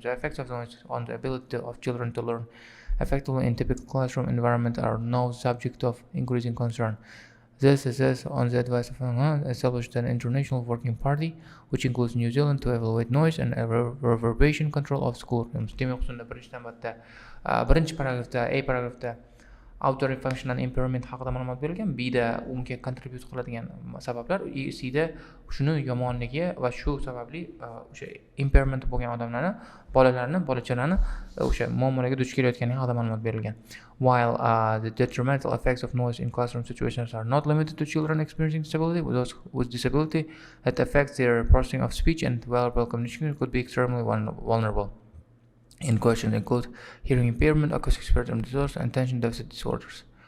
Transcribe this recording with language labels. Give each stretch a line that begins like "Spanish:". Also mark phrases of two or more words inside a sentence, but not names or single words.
English: The effects of noise on the ability of children to learn effectively in typical classroom environment are now subject of increasing concern. This is on the advice of established an international working party, which includes New Zealand, to evaluate noise and reverberation control of schoolrooms.
Uzbek: Birinchi paragrafda, A paragrafda
English: auditory function and impairment
Uzbek: haqida ma'lumot berilgan. B'da unga contribute qiladigan sabablar, C'da shuni yomonligi va shu sababli o'sha impairment bo'lgan odamlarni, bolachalarni o'sha muammolarga duch kelayotganligi haqida ma'lumot berilgan.
English: While the detrimental effects of noise in classroom situations are not limited to children experiencing disability, those with disability that affects their processing of speech and verbal communication could be extremely vulnerable. In questions include hearing impairment, acoustic spectrum disorders, and attention deficit disorders.